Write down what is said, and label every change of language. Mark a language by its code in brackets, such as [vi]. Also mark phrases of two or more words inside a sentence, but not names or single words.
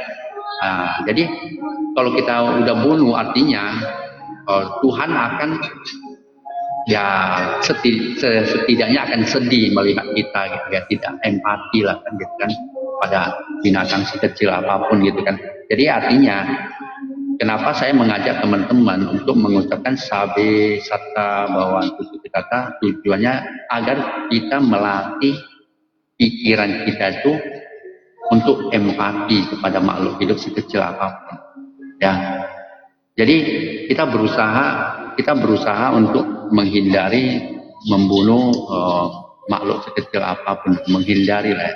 [id] Nah, jadi kalau kita udah bunuh artinya Tuhan akan ya setidaknya akan sedih melihat kita gitu ya, tidak empati lah kan gitu kan pada binatang sekecil apapun gitu kan. Jadi artinya kenapa saya mengajak teman-teman untuk mengucapkan [pi] sabe sata bawantu sukitata, [id] tujuannya agar kita melatih pikiran kita itu untuk empati kepada makhluk hidup sekecil apapun. Ya, jadi kita berusaha untuk menghindari membunuh makhluk sekecil apapun, menghindari lah.